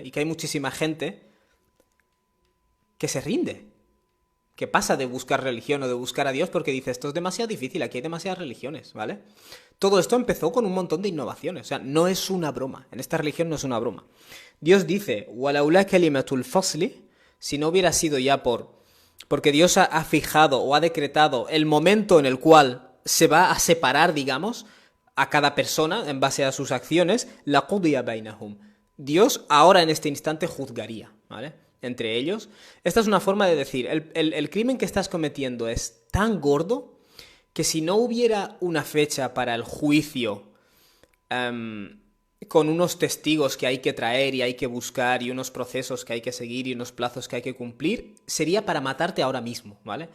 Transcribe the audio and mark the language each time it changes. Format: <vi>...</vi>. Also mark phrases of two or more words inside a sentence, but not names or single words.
<es>Y que hay muchísima gente que se rinde, que pasa de buscar religión o de buscar a Dios porque dice, esto es demasiado difícil, aquí hay demasiadas religiones, ¿vale? Todo esto empezó con un montón de innovaciones, o sea, no es una broma, en esta religión no es una broma. Dios dice,</es> <ar>وَلَوْلَا كَلِمَةُ الْفَصْلِ,</ar> <es>si no hubiera sido ya porque Dios ha fijado o ha decretado el momento en el cual se va a separar, digamos, a cada persona en base a sus acciones,</es> <ar>لَقُضِيَ بَيْنَهُمْ.</ar> <es>Dios ahora en este instante juzgaría, ¿vale? Entre ellos. Esta es una forma de decir, el crimen que estás cometiendo es tan gordo que si no hubiera una fecha para el juicio con unos testigos que hay que traer y hay que buscar y unos procesos que hay que seguir y unos plazos que hay que cumplir, sería para matarte ahora mismo, ¿vale?</es>